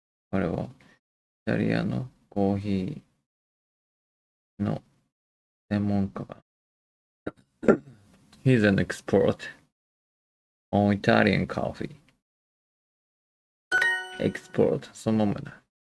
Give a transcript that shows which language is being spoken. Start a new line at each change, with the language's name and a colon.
Japanese: 彼はイタリアのコーヒーの専門家が。
English: He's an expert on Italian coffee.
Japanese: Expert, そのままだ。